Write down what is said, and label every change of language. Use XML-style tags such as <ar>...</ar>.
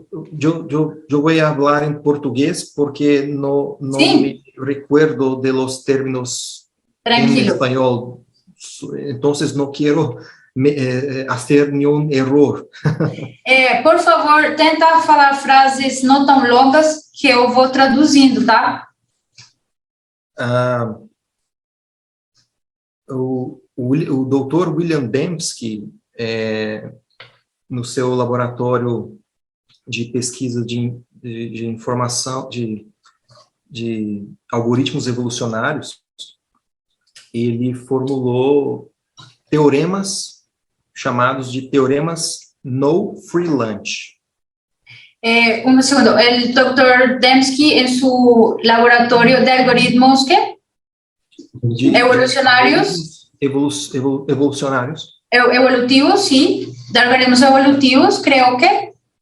<es>Yo voy a hablar en portugués porque no me recuerdo de los términos en español. Entonces no quiero hacer</es> <pt>nenhum erro. Por favor, tenta falar frases não tão longas que eu vou traduzindo, tá? O Dr. William Dembski, no seu laboratório de pesquisa de informação, de algoritmos evolucionários, ele formulou teoremas chamados de teoremas no free lunch.</pt> <es>Un segundo, el doctor Dembski en su laboratorio de algoritmos, ¿qué? Evolucionarios.</es> <pt>Evolucionários.</pt> <es>Evolutivos, sí. De algoritmos evolutivos, creo que.</es>